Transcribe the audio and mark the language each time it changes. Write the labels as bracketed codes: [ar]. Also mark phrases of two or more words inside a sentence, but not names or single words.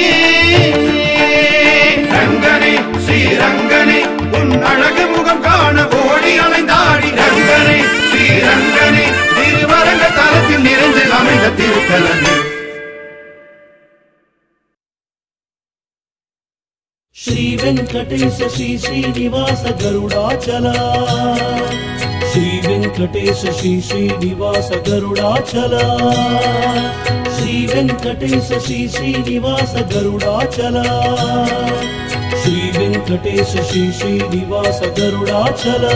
[ta] ரங்கனே ஸ்ரீரங்கனே உன் அழகு முகம் காண ஓடி அலைந்தாடி ரங்கனே ஸ்ரீரங்கனே திருவரங்க தலத்தில் நிறைந்து அமைந்த திருத்தலமே [sa] श्री वेंकटेश श्री श्रीनिवास गरुडाचला श्री वेंकटेश श्री श्रीनिवास गरुडाचला श्री वेंकटेश श्री श्रीनिवास गरुडाचला श्री वेंकटेश श्री श्रीनिवास गरुडाचला